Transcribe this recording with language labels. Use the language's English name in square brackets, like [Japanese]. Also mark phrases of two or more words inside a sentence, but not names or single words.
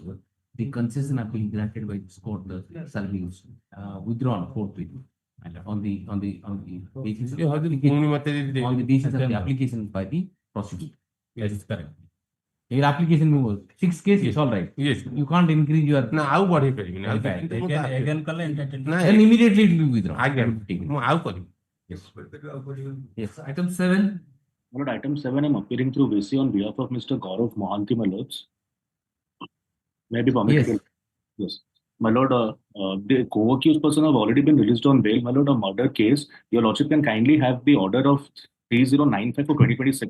[English] The concession appeal granted by this court shall be withdrawn forthwith on the basis of the application by the prosecutor. Yes, it's correct. Your application was 6 cases, all right. yes You can't increase your [Odia] ନା ଆଉ ବଢେଇ ପାରିବିନି ଆଉ [English] again କଲେ entitled [Odia] ନା [English] then immediately it will be withdrawn. [Odia] ଆଜ୍ଞା ମୁଁ ଆଉ କରିବି [English] Yes. Item 7. My lord, item 7, I'm appearing through VC on behalf of Mr. Gaurav Mohanty, my lords. May I be permitted? Yes. Yes. My lord, the co-accused person have already been released on bail. My lord, a murder case. Your lordship can kindly have the order of 3095 for 2026.